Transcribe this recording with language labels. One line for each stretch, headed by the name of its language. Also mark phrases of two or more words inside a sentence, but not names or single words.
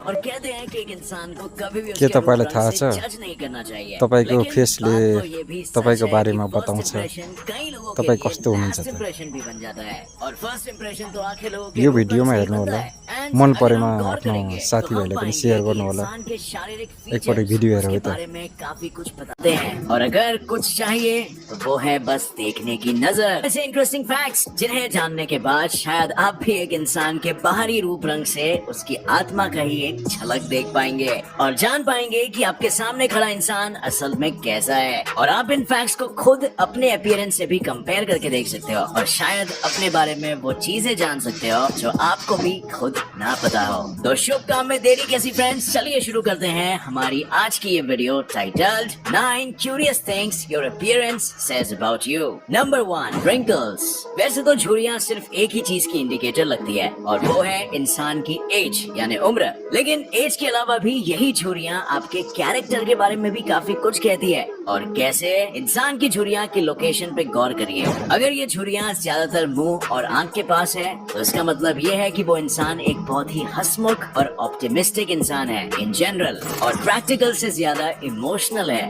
Hindi: और कहते हैं कि एक इंसान को कभी भी के उसके रूप
Nepali: तपाईलाई
Hindi: रंग
Nepali: थाहा
Hindi: से
Nepali: छ
Hindi: जज नहीं करना चाहिए।
Nepali: तपाईको
Hindi: लेकिन
Nepali: फेसले
Hindi: बात तो ये भी सच
Nepali: तपाईको
Hindi: है कि
Nepali: बारेमा
Hindi: फर्स्ट
Nepali: बताउँछ
Hindi: इंप्रेशन कई लोगों के
Nepali: तपाई
Hindi: लिए
Nepali: कस्तो हुनुहुन्छ
Hindi: लास्ट
Nepali: त।
Hindi: इंप्रेशन भी बन जाता है और
English: first impression
Hindi: तो आखिर लोगों के
Nepali: यो
Hindi: रूप रंग
Nepali: भिडियोमा
Hindi: से ही
Nepali: हेर्नु
Hindi: बनता
Nepali: होला,
Hindi: है। एंड
Nepali: मन
Hindi: अगर
Nepali: परेमा
Hindi: हम गौर
Nepali: आफ्नो
Hindi: करेंगे तो हम
Nepali: साथीभाइलाई पनि
Hindi: पाएंगे
Nepali: सेयर
Hindi: कि
Nepali: गर्नु होला।
Hindi: इंसान के शारीरिक
Nepali: एकपटक
Hindi: फीचर्स
Nepali: भिडियो हेरौँ
Hindi: उसके
Nepali: है त।
Hindi: बारे में काफी कुछ बताते हैं और अगर कुछ चाहिए तो वो है बस देखने की नजर। ऐसे
English: interesting facts
Hindi: जिन्हें जानने के बाद शायद आप भी एक इंसान के बाहरी रूप रंग से उसकी आत्मा का ही एक झलक देख पाएंगे और जान पाएंगे कि आपके सामने खड़ा इंसान असल में कैसा है। और आप इन फैक्ट्स को खुद अपने अपीयरेंस से भी कंपेयर करके देख सकते हो और शायद अपने बारे में वो चीजें जान सकते हो जो आपको भी खुद ना पता हो। तो शुभ काम में देरी कैसी फ्रेंड्स, चलिए शुरू करते हैं हमारी आज की ये
English: video titled 9 curious things your appearance says about you. number 1, wrinkles.
Hindi: वैसे तो झुर्रियां सिर्फ एक ही चीज की इंडिकेटर लगती है और वो है इंसान की एज यानी उम्र। लेकिन एज के अलावा भी यही झुर्रियां आपके कैरेक्टर के बारे में भी काफी कुछ कहती है। और कैसे? इंसान की झुर्रियां की लोकेशन पे गौर करिए। अगर ये झुर्रियां ज्यादातर मुंह और आंख के पास है तो इसका मतलब ये है कि वो इंसान एक बहुत ही हंसमुख और ऑप्टिमिस्टिक इंसान है
English: in general
Hindi: और प्रैक्टिकल से ज्यादा इमोशनल है।